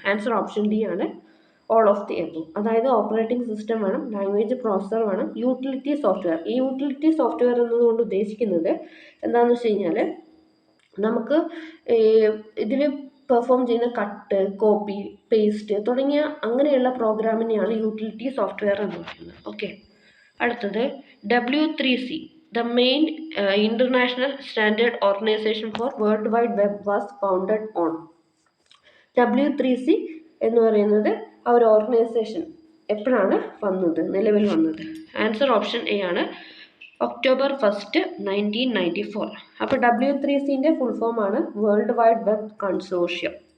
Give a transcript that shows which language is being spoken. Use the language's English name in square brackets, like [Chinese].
[Malayalam] Answer option D ആണ്, [English] All of the above. [Malayalam] അതായത് operating system വേണം, ലാംഗ്വേജ് പ്രോസസ്സർ വേണം, യൂട്ടിലിറ്റി സോഫ്റ്റ്വെയർ. ഈ യൂട്ടിലിറ്റി സോഫ്റ്റ്വെയർ എന്നതുകൊണ്ട് ഉദ്ദേശിക്കുന്നത് എന്താണെന്ന് വെച്ച് കഴിഞ്ഞാൽ നമുക്ക് ഇതിൽ പെർഫോം ചെയ്യുന്ന കട്ട്, കോപ്പി, പേസ്റ്റ് തുടങ്ങിയ അങ്ങനെയുള്ള പ്രോഗ്രാമിനെയാണ് യൂട്ടിലിറ്റി സോഫ്റ്റ്വെയർ എന്ന് പറയുന്നത്. [English] okay, [Malayalam] അടുത്തത് [English] W3C, the main international standard organization for World Wide Web was founded on. [Malayalam] W3C എന്ന് പറയുന്നത് ആ ഒരു ഓർഗനൈസേഷൻ എപ്പോഴാണ് നിലവിൽ വന്നത്? ആൻസർ ഓപ്ഷൻ എ ആണ്, October 1, 1994. അപ്പോൾ W3Cൻ്റെ ഫുൾ ഫോം ആണ് വേൾഡ് വൈഡ് വെബ് കൺസോർഷ്യം.